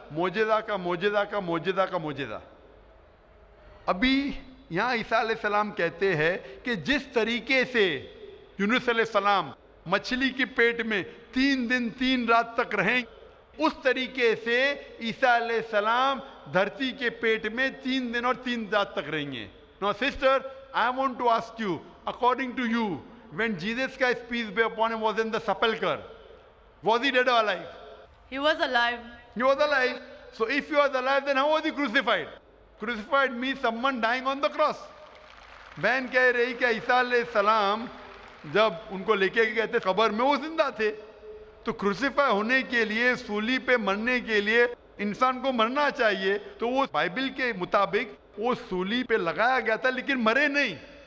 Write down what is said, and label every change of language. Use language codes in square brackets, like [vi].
[hi] मौजज़ा का मौजज़ा का मौजज़ा का मौजज़ा। अभी यहाँ ईसा अलैहिस्सलाम कहते हैं कि जिस तरीके से यूनुस अलैहिस्सलाम मछली के पेट में 3 दिन 3 रात तक रहें, उस तरीके से ईसा अलैहिस्सलाम धरती के पेट में 3 दिन और 3 रात तक रहेंगे। [en] Now sister, I want to ask you, according to you, when Jesus Christ, peace be upon him, was in the sepulchre, was he dead or alive? He was alive. He was alive. So if he was alive, then how was he crucified? Crucified means someone dying on the cross. [hi] बहन कह रही कि ईसा अलैहिस्सलाम जब उनको लेके गए थे कब्र में, वो जिंदा थे. तो क्रूसिफाई होने के लिए, सूली पे मरने के लिए इंसान को मरना चाहिए. तो वो बाइबल के मुताबिक वो सूली पे लगाया गया था, लेकिन मरे नहीं.